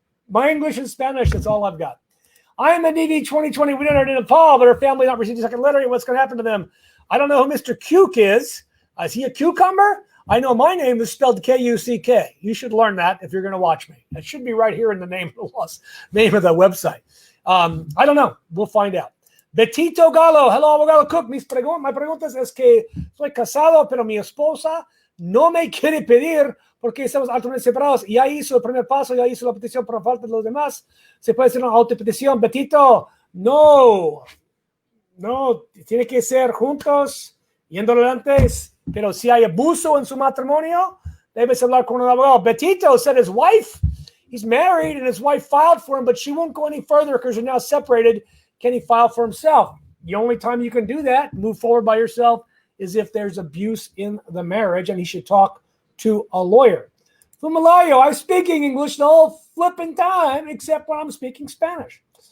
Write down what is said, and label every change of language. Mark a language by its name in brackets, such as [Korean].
[English] My English and Spanish, that's all I've got. I am a DV2020 winner in Nepal, but her family not received a second letter. What's going to happen to them? I don't know who Mr. Kuck is. Is he a cucumber? I know my name is spelled K-U-C-K. You should learn that if you're going to watch me. It should be right here in the name of the website. I don't know. We'll find out. Betito Galo. Hello, abogado Kuck. [Spanish] My preguntas es que soy casado, pero mi esposa no me quiere pedir porque estamos altamente separados. Ya hizo el primer paso, ya hizo la petición por falta de los demás. ¿Se puede hacer una autopetición? Betito, no, tiene que ser juntos, yendo adelante. Pero si hay abuso en su matrimonio, debes hablar con un abogado. [English] Betito said his wife, he's married and his wife filed for him, but she won't go any further because you're now separated. Can he file for himself? The only time you can do that, move forward by yourself, is if there's abuse in the marriage, and he should talk to a lawyer. Fumalayo, I'm speaking English the whole flipping time, except when I'm speaking Spanish.